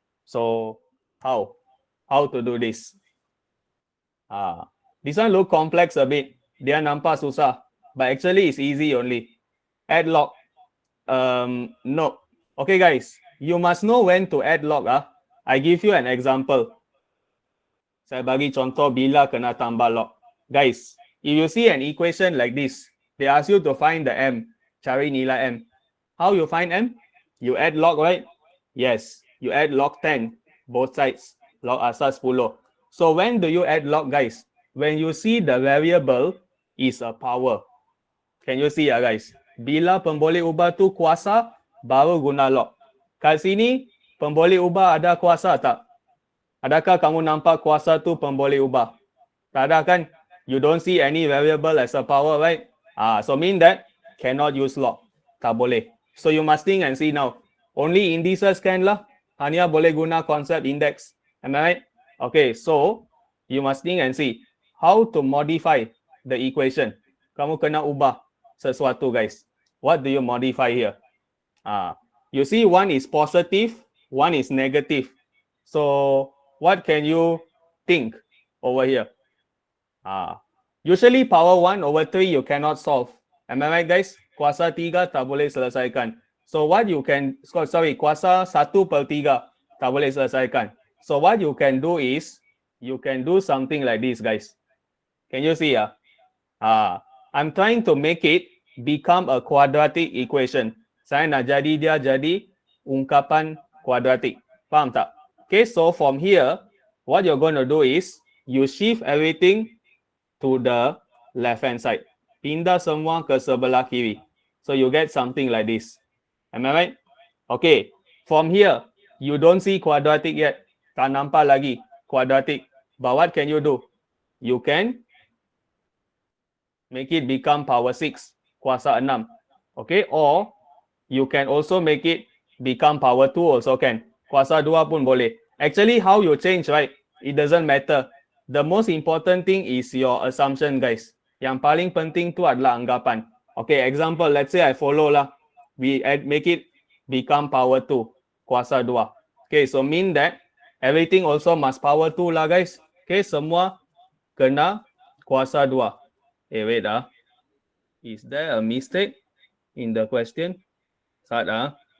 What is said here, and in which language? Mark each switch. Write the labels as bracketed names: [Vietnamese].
[English] So how? How to do this? This one look complex a bit. [Malay] Dia nampak susah. [English] But actually it's easy only. Add log. No. Okay, guys. You must know when to add log. I give you an example. [Malay] Saya bagi contoh bila kena tambah log. [English] Guys, if you see an equation like this, they ask you to find the M. [Malay] Cari nilai M. [English] How you find M? You add log, right? Yes. You add log 10. Both sides. Log asal 10. So when do you add log, guys? When you see the variable is a power. Can you see, guys? [Malay] Bila pemboleh ubah tu kuasa, baru guna log. Kat sini, pemboleh ubah ada kuasa tak? Adakah kamu nampak kuasa tu pemboleh ubah? Tak ada, kan? [English] You don't see any variable as a power, right? So mean that cannot use log. [Malay] Tak boleh. [English] So you must think and see now. Only indices can lah. [Malay] Hanya boleh guna concept index. [English] Am I right? Okay, so you must think and see how to modify the equation. [Malay] Kamu kena ubah sesuatu, [English] guys. What do you modify here? You see, one is positive, one is negative. So what can you think over here? Usually power 1 over 3 you cannot solve. Am I right, guys? [Malay] Kuasa 3 tak boleh selesaikan. [English] So what you can, [Malay] kuasa 1/3 tak boleh selesaikan. [English] So what you can do is, you can do something like this, guys. Can you see? I'm trying to make it become a quadratic equation. [Malay] Saya nak jadi dia jadi ungkapan kuadratik. Faham tak? [English] Okay, so from here, what you're going to do is, you shift everything to the left-hand side. [Malay] Pindah semua ke sebelah kiri. [English] So you get something like this. Am I right? Okay, From here, you don't see quadratic yet. [Malay] Tak nampak lagi quadratic. [English] But what can you do? You can make it become power 6, [Malay] kuasa 6. [English] Okay, or you can also make it become power 2 also can. [Malay] Kuasa 2 pun boleh. [English] Actually, how you change, right? It doesn't matter. The most important thing is your assumption, guys. [Malay] Yang paling penting tu adalah anggapan. [English] Okay, example, let's say I follow lah. Make it become power 2, [Malay] kuasa 2. [English] Okay, so mean that everything also must power 2 lah, guys. [Malay] Okay, semua kena kuasa 2. [English] Wait ah. Is there a mistake in the question? Start ah.